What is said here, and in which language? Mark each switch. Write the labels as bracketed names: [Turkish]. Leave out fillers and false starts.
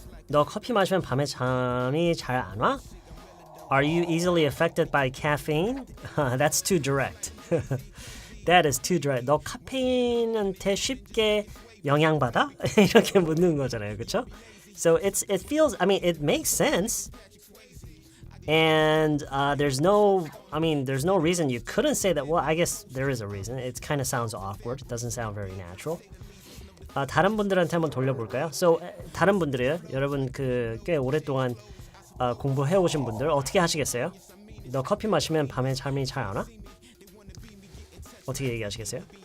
[Korean] 너 커피 마시면 밤에 잠이 잘 안 와? [English] Are you easily affected by caffeine? That's too direct. That is too direct. [Korean] 너 카페인한테 쉽게 영향받아? 이렇게 묻는 거잖아요, 그렇죠? [English] So it feels, I mean, it makes sense. And there's no reason you couldn't say that. Well, I guess there is a reason. It kind of sounds awkward. It doesn't sound very natural. [Korean] 다른 분들한테 한번 돌려볼까요? So 다른 분들이요. 여러분 꽤 오랫동안 공부해 오신 분들 어떻게 하시겠어요? 너 커피 마시면 밤에 잠이 잘 안 와? 어떻게 얘기하시겠어요?